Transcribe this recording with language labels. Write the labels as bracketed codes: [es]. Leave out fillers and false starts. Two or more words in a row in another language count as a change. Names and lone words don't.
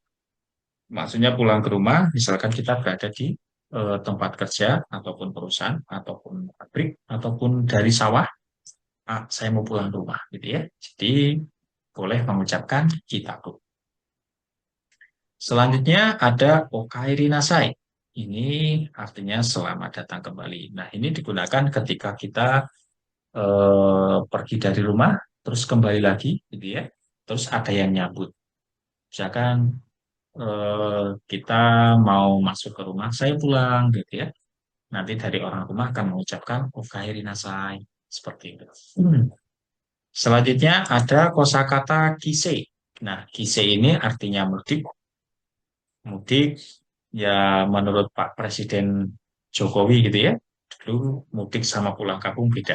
[id] Maksudnya pulang ke rumah, misalkan kita berada di tempat kerja, ataupun perusahaan, ataupun pabrik, ataupun dari sawah, saya mau pulang rumah, gitu ya. Jadi, boleh mengucapkan kitaku. Selanjutnya ada [ja] おかえりなさい. [id] Ini artinya selamat datang kembali. Nah, ini digunakan ketika kita pergi dari rumah, terus kembali lagi, gitu ya. Terus ada yang nyambut. Misalkan kita mau masuk ke rumah, saya pulang, gitu ya. Nanti dari orang rumah akan mengucapkan [ja] おかえりなさい. [id] Seperti itu. Hmm. Selanjutnya ada kosakata kise. Nah, kise ini artinya mudik. Mudik, ya menurut Pak Presiden Jokowi gitu ya, dulu mudik sama pulang kampung beda.